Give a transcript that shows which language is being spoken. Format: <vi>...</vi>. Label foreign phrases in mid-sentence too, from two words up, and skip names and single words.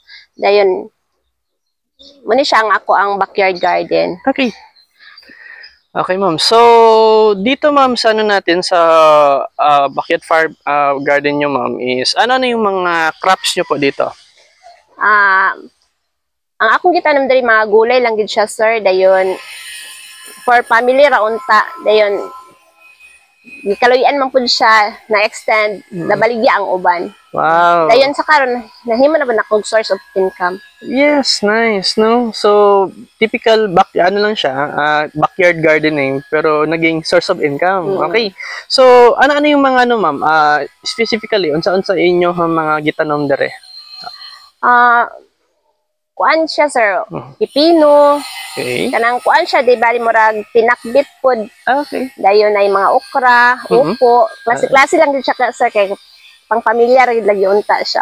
<ceb>Dayon, muna siya ako ang backyard garden.</ceb> <en>Okay. Okay, ma'am.</en> <tl>So, dito, ma'am, sa ano natin, sa</tl> <en>backyard farm garden</en> <tl>nyo, ma'am, is ano na yung mga crops nyo po dito?</tl> <ceb>Ang akong gitanom diri mga gulay lang gid siya, sir. Dayon,</ceb> <en>for family</en> <ceb>raunta. Dayon, gikaluyan man pud siya na extend, nabaligya ang uban. Wow. Dayon sa karon nahimo na ba na kog</ceb> <en>source of income? Yes, nice, no?</en> <tl>So, typical lang siya,</tl> <en>backyard gardening,</en> <tl>pero naging</tl> <en>source of income.</en> <tl>Okay. So, ano yung mga ma'am?</tl> <ceb>Specifically, unsa-unsa inyo ang mga gitanom dere? Kuan siya, sir. Pipino. Okay. Kanang kuan siya, di bali murag pinakbit pod. Okay. Dayon ay mga okra, upo. Klase-klase lang din siya, sir, kay pang pamilya rin lagi unta siya.</ceb>